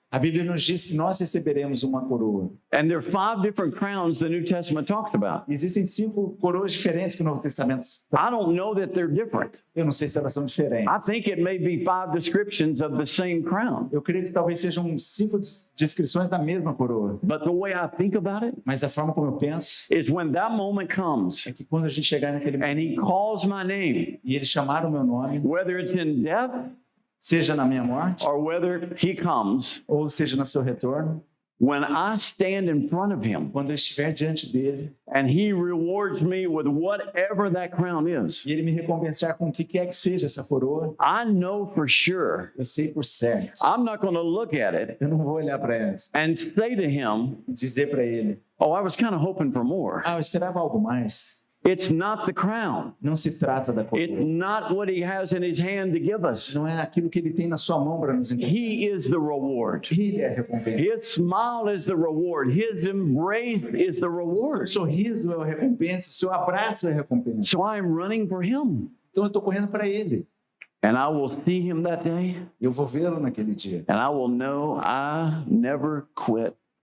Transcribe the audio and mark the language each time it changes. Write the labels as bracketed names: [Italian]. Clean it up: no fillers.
[Portuguese] A Bíblia nos diz que nós receberemos uma coroa. [English] And there are 5 different crowns the New Testament talks about. [Portuguese] Existem 5 coroas diferentes que o Novo Testamento. [English] I don't know that they're different. [Portuguese] Eu não sei se elas são [English] I [Portuguese] diferentes. [English] think it may be 5 descriptions of the same crown. [Portuguese] Eu creio que talvez sejam 5 descrições da mesma coroa. [English] But the way I think about it [Portuguese] Mas a forma como eu penso [English] is when that moment comes [Portuguese] é que quando a gente chegar naquele momento [English] and he calls my name, [Portuguese] e eles chamaram o meu nome, [English] whether it's in death [Portuguese] seja na minha morte [English] or whether he comes, [Portuguese] ou seja no seu retorno, [English] when I stand in front of him [Portuguese] quando eu estiver diante dele [English] and he rewards me with whatever that crown is, [Portuguese] e ele me recompensar com o que quer que seja essa coroa, [English] I know for sure [Portuguese] eu sei por certo. [English] I'm not going to look at it [Portuguese] Eu não vou olhar para ela [English] and say to him, [Portuguese] e dizer para ele, [English] oh, I was kind of hoping for more. [Portuguese] eu esperava algo mais. [English] It's not the crown. [Portuguese] Não se trata da [English] It's [Portuguese] coroa. [English] not what he has in his hand to give us. [Portuguese] Não é aquilo que ele tem na sua mão para nos entregar. [English] He is the reward. [Portuguese] Ele é a recompensa. [English] His smile is the reward. His embrace is the [Portuguese] O [English] reward. [Portuguese] sorriso é a recompensa, o seu abraço é a recompensa. [English] So I'm running for him. [Portuguese] Então eu estou correndo para ele. [English] And I will see him that day. [Portuguese] Eu vou vê-lo naquele dia. [English] And I will know I never quit.